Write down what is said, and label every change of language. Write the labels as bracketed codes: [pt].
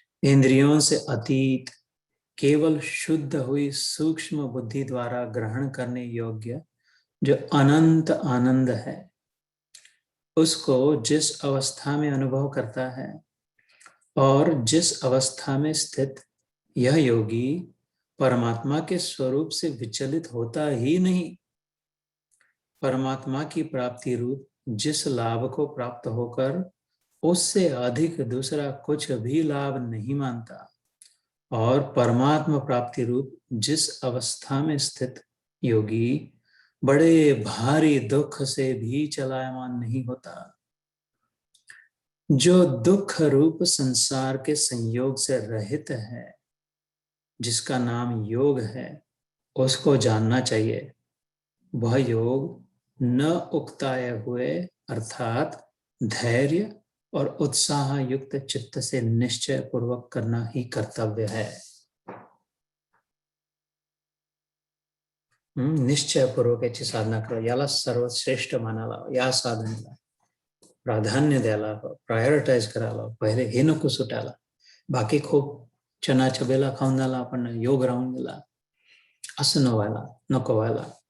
[hi] इंद्रियों से अतीत केवल शुद्ध हुई सूक्ष्म बुद्धि द्वारा ग्रहण करने योग्य जो अनंत आनंद है उसको जिस अवस्था में अनुभव करता है और जिस अवस्था में स्थित यह योगी परमात्मा के स्वरूप से विचलित होता ही नहीं। परमात्मा की प्राप्ति रूप जिस लाभ को प्राप्त होकर उससे अधिक दूसरा कुछ भी लाभ नहीं मानता, और परमात्मा प्राप्ति रूप जिस अवस्था में स्थित योगी बड़े भारी दुख से भी चलायमान नहीं होता, जो दुख रूप संसार के संयोग से रहित है, जिसका नाम योग है, उसको जानना चाहिए। वह योग न उकताए हुए अर्थात धैर्य और उत्साह युक्त चित्त से निश्चय पूर्वक करना ही कर्तव्य है। [mr] निश्चय पूर्वक याची साधना करा, याला सर्वश्रेष्ठ मानाला, या साधनेला प्राधान्य द्यायला, प्रायोरिटाइज करायला, पहिले हे नको सुटायला। बाकी खूप चना चबेला खाऊन झाला, आपण योग राहून गेला, असं न व्हायला, नको व्हायला।